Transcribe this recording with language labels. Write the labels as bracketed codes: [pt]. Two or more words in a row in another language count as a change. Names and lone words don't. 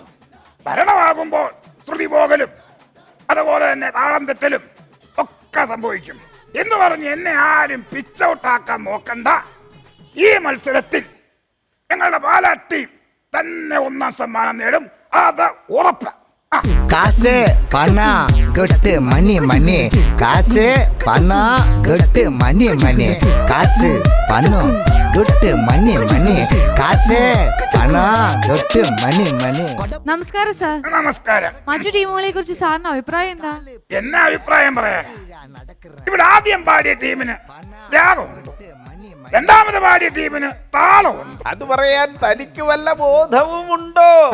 [ml] ഭരണമാകുമ്പോൾ ശ്രുതി പോകലും അതുപോലെ തന്നെ താളം തെറ്റലും ഒക്കെ സംഭവിക്കും എന്ന് പറഞ്ഞ് എന്നെ ആരും പിച്ചൗട്ടാക്കാൻ നോക്കണ്ട. ഈ മത്സരത്തിൽ ഞങ്ങളുടെ പാലാ ടീം തന്നെ 1ാം സമ്മാനം നേടും, അത് ഉറപ്പ്. [ta] காசு பணம் கொட்டு மணி மணி காசு பணம் கொட்டு மணி மணி காசு பணம் கொட்டு மணி மணி காசு பணம் கொட்டு மணി മണി. [ml] നമസ്കാരം സാർ. നമസ്കാരം. മറ്റു ടീമുകളെ കുറിച്ച് സാറിന് അഭിപ്രായം എന്താ? എന്നെ അഭിപ്രായം പറയാൻ, ഇവിടെ ആദ്യം പാടിയ ടീമിന് രാഗമുണ്ട്, രണ്ടാമത് പാടിയ ടീമിന് താളമുണ്ട്. അത് പറയാൻ തനിക്ക് വല്ല ബോധവുമുണ്ടോ?